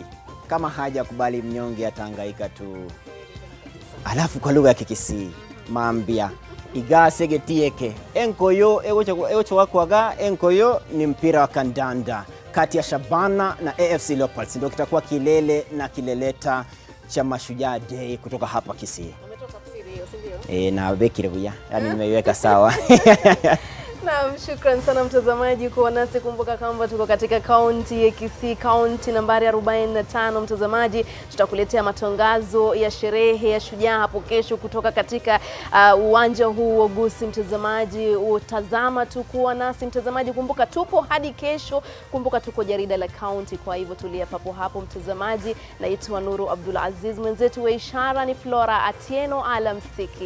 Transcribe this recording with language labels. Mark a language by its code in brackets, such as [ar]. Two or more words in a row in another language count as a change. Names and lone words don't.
[sw] Kama haja kubali, mnyonge atahangaika tu. Alafu kwa lugha ya Kikisii [guz] maambia igasege tieke enkoyo ewocho wakwaga. [sw] Enkoyo ni mpira wa kandanda kati ya Shabana na AFC Leopards, ndio kitakuwa kilele na kileleta cha Mashujaa Day kutoka hapa Kisii. [guz] Na bekire buya, [sw] yani nimeiweka sawa. Naam, shukran sana mtazamaji kuwa nasi. Kumbuka kwamba tuko katika kaunti ya Kisii, kaunti nambari 45. Mtazamaji, tutakuletea matangazo ya sherehe ya Shujaa hapo kesho kutoka katika uwanja huu wa Gusii. Mtazamaji, utazama tu kuwa nasi mtazamaji. Kumbuka tupo hadi kesho. Kumbuka tuko jarida la kaunti, kwa hivyo tulia papo hapo mtazamaji. Naitwa Nuru AbdulAziz, mwenzetu wa ishara ni Flora Atieno. Alamsiki.